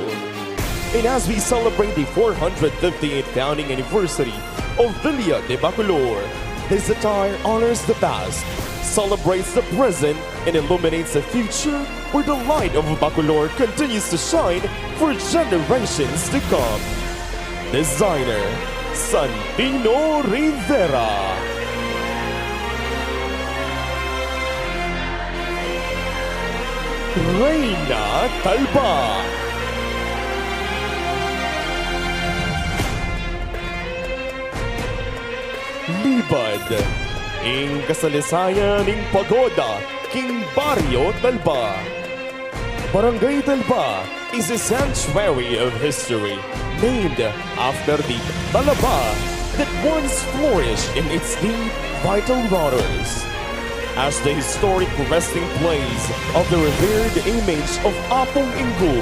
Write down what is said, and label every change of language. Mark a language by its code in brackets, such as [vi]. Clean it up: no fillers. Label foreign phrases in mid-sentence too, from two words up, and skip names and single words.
[en] And as we celebrate the 458th founding anniversary of Villa de Bacolor, this attire honors the past, celebrates the present, and illuminates the future where the light of Bacolor continues to shine for generations to come. Designer Santino Rivera. Reina Talba. [pam] Libad ing kasalisayan ning pagoda king Barrio Talba. [en] Barangay Talba is a sanctuary of history named after the Talaba that once flourished in its deep, vital waters. as the historic resting place of the revered image of Apong Inggo.